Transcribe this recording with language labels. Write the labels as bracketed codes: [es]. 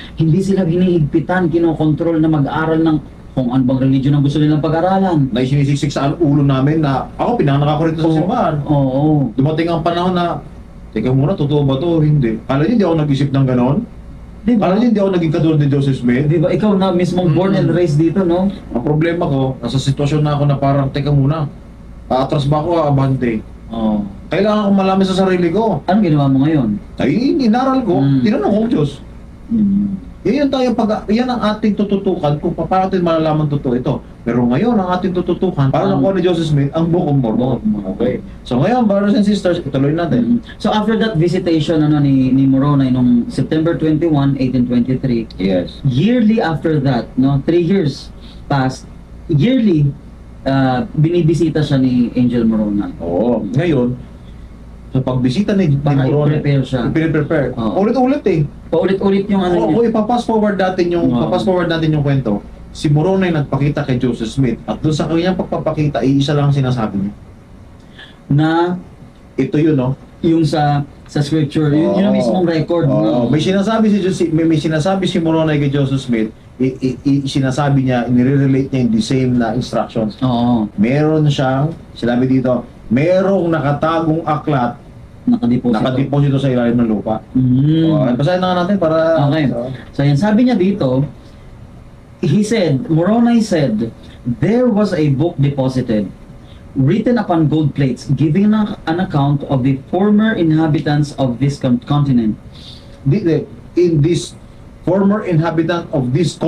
[tl] Hindi sila hinihigpitan, kinokontrol na mag-aral ng kung ano bang religion ang gusto nilang pag-aralan. Na isinisiksik sa ulo namin na ako, pinanganak ako rito sa simbahan. Oo. Dumating ang panahon na, teka muna, totoo ba to? Hindi. Kala niyo hindi ako nag-isip ng ganon? Di ba? Kala niyo hindi ako naging katulad ni Joseph Smith? Di ba? Ikaw na mismong [en] born and raised [tl] dito, no? Ang problema ko, nasa sitwasyon na ako na parang, teka muna, aatras ba ako o abante? Oo. Kailangan kong malaman sa sarili ko. Anong ginawa mo ngayon? Ay, inaral ko, tinanong ko ang Diyos. Yan yan ang ating tututukan kung paano natin malalaman totoo ito. Pero ngayon, ang ating tututukan, para nakuha ni Joseph Smith, ang Book of Mormon. Okay. So ngayon, [en] brothers and sisters, [tl] ituloy natin. [en] So after that visitation [tl] ni Moroni nung September 21, 1823, Yes. [en] yearly after that, no, 3 years passed, yearly [tl] binibisita siya ni Angel Moroni. Oo. Ngayon, sa pagbisita ni Para Moroni, i-prepare siya. i-prepare. Oo. Ulit-ulit eh. Paulit-ulit yung ano Oo, niya. ipapass forward natin yung Oo. papass forward natin yung kwento. Si Moroni nagpakita kay Joseph Smith at doon sa kanyang pagpapakita, isa lang ang sinasabi niya. Na Ito yun, no? yung sa scripture, yun ang mismong record. Oo. No? May sinasabi may sinasabi si Moroni kay Joseph Smith, sinasabi niya, nire-relate niya yung the same na instructions. Oo. Meron siyang, sinabi dito, merong nakatagong aklat, Nakadeposito. nakadeposito sa ilalim ng lupa. Mm. Basahin na nga natin para... Okay. So yan, sabi niya dito, [en] Moroni said, there was a book deposited, written upon gold plates, giving an account of the former inhabitants of this continent. In this former inhabitant of this